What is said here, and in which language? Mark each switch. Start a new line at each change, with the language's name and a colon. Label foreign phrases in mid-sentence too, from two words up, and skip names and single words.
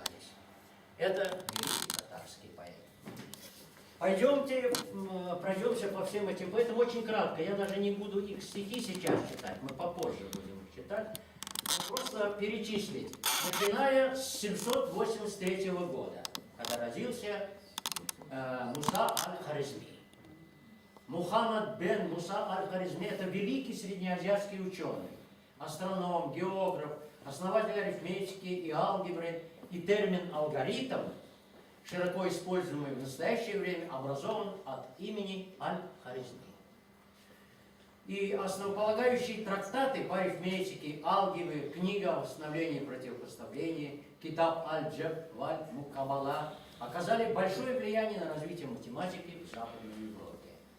Russian: Это великий татарский поэт. Пойдемте, пройдемся по всем этим поэтам очень кратко. Я даже не буду их стихи сейчас читать, мы попозже будем их читать. Просто перечислить. Начиная с 783 года, когда родился Муса аль-Хорезми. Мухаммад бен Муса аль-Хорезми – это великий среднеазиатский ученый, астроном, географ, основатель арифметики и алгебры, и термин «алгоритм», широко используемый в настоящее время, образован от имени аль-Хорезми. И основополагающие трактаты по арифметике, алгебре, книга о восстановлении противопоставлений, Китаб аль-Джаб валь-Мукабала оказали большое влияние на развитие математики в Западной Европе.